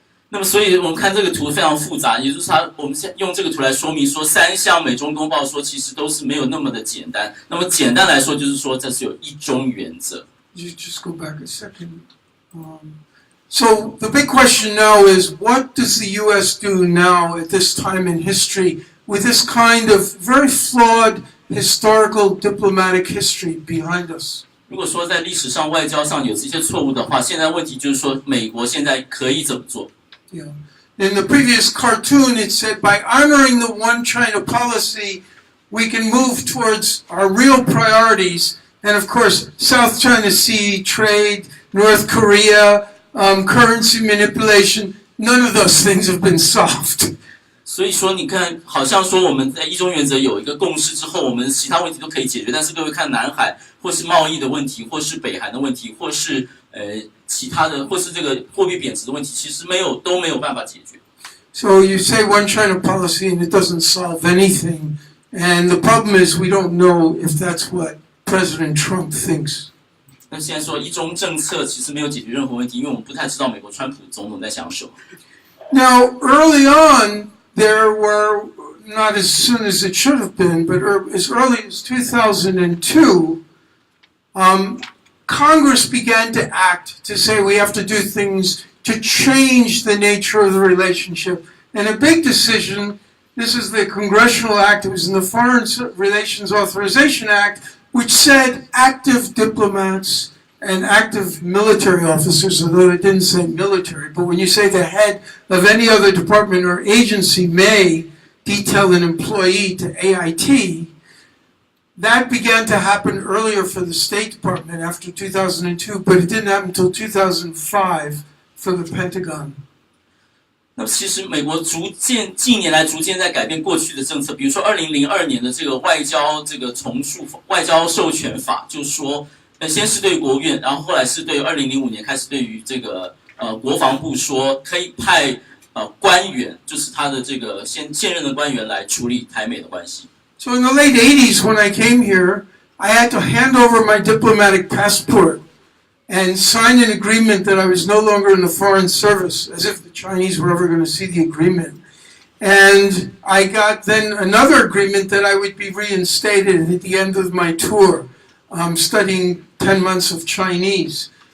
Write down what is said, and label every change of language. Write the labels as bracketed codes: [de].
[zh] 那么，所以我们看这个图非常复杂，也就是我们用这个图来说明说，3项美中公报说其实都是没有那么的简单。那么简单来说，就是说这是有一中原则。 [en] You just go back a second. So the big question now is, what does the U.S. do now at this time in history with this kind of very flawed historical diplomatic history behind us? [zh] 如果说在历史上、外交上有这些错误的话，现在问题就是说，美国现在可以怎么做？ [en] Yeah. In the previous cartoon, it said, by honoring the one China policy, we can move towards our real priorities. And of course, South China Sea, trade, North Korea, currency manipulation, none of those things have been solved. [zh] 所以说，你看，好像说我们在一中原则有一个共识之后，我们其他问题都可以解决。但是各位看南海，或是贸易的问题，或是北韩的问题，或是其他的，或是这个货币贬值的问题，其实都没有办法解决。 [en] So you say one China policy and it doesn't solve anything. And the problem is we don't know if that's what President Trump thinks. [zh] 那现在说一中政策其实没有解决任何问题，因为我们不太知道美国川普总统在想什么。 [en] Now, early on, there were, not as soon as it should have been, but as early as 2002, Congress began to act to say we have to do things to change the nature of the relationship. And a big decision, this is the Congressional Act, it was in the Foreign Relations Authorization Act, which said active diplomats and active military officers, although it didn't say military, but when you say the head of any other department or agency may detail an employee to AIT, that began to happen earlier for the State Department after 2002, but it didn't happen until 2005 for the Pentagon. [zh] 那么其实美国近年来逐渐在改变过去的政策，比如说2002年的这个外交外交授权法，就是说，先是对国务院，然后后来是对2005年开始对于这个国防部说可以派官员，就是他的这个现任的官员来处理台美的关系。 [en] So in the late 80s, when I came here, I had to hand over my diplomatic passport and sign an agreement that I was no longer in the Foreign Service, as if the Chinese were ever going to see the agreement. And I got then another agreement that I would be reinstated at the end of my tour, studying 10 months of Chinese.